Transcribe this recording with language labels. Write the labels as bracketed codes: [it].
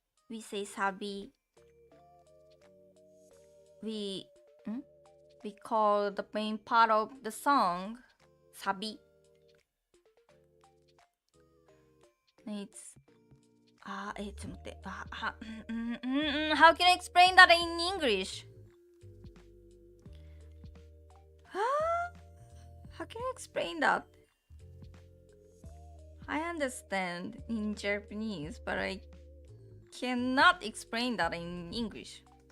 [en] We say サビ. We call the main part of the song サビ. It's [ja] ちょっと待って。 [en] How can I explain that in English? How can I explain that? I understand in Japanese, but I cannot explain that in English.